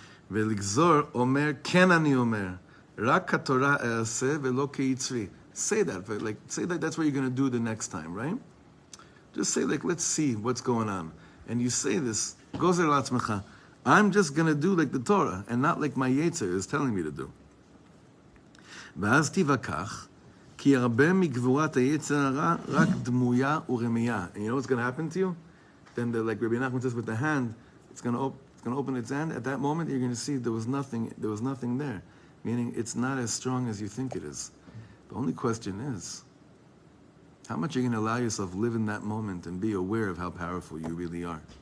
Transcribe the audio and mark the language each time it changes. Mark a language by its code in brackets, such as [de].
[he] Veligzor omer ken ani omer rak haTorah easeh velo keitzri. [en] Say that, like say that that's what you're going to do the next time, right? Just say like, let's see what's going on, and you say this. Gozer latzmecha, I'm just going to do like the Torah and not like my Yetzer is telling me to do. [he] ואז תיווכח, כי הרבה מגבורת היצר הרע רק דמויה ורמייה. [en] And you know what's going to happen to you? Then, like Rabbi Nachman says with the hand, it's going to open its hand. At that moment, you're going to see there was nothing there. Meaning, it's not as strong as you think it is. The only question is, how much are you going to allow yourself live in that moment and be aware of how powerful you really are?